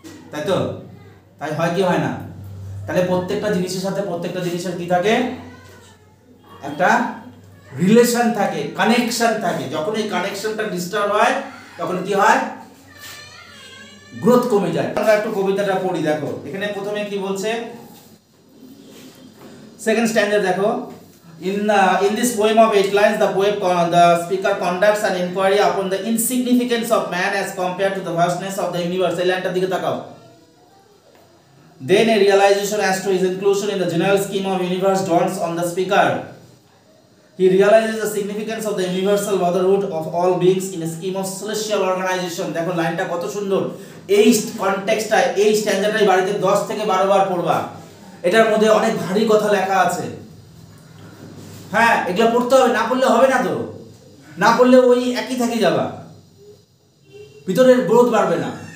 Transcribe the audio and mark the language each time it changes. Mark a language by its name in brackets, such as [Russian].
[Bangla] তাই তো? তাই হয় কি হয় না? তাহলে প্রত্যেকটা জিনিসের সাথে প্রত্যেকটা জিনিসের কি থাকে? একটা রিলেশন থাকে, কানেকশন থাকে। যখন এই কানেকশনটা ডিস্টার্ব হয়, তখন কি হয়? গ্রোথ কমে যায়। আমরা একটু কবিতাটা পড়ি, দেখো এখানে প্রথমে কি বলছে। সেকেন্ড স্ট্যান্ডার্ড দেখো। [English] In this poem of 8 lines, the speaker conducts an inquiry upon the insignificance of man as compared to the vastness of the universe. [Bangla] এই লাইনটার দিকে তাকাও। [English] Then a realization as to his inclusion in the general scheme of universe dawns on the speaker. He realizes the significance of the universal motherhood of all beings in a scheme of celestial organization. [Bangla] দেখো লাইনটা কত সুন্দর। এই কনটেক্সটটা, এই স্ট্যান্ডার্ডটাই বাড়িতে 10 থেকে 12 বার পড়বা। এটার মধ্যে অনেক ভারী কথা লেখা আছে। হ্যাঁ, এগুলো পড়তে হবে, না পড়লে হবে না। তো না পড়লে ওই একই থেকে যাবা, ভিতরের গ্রোথ বাড়বে না।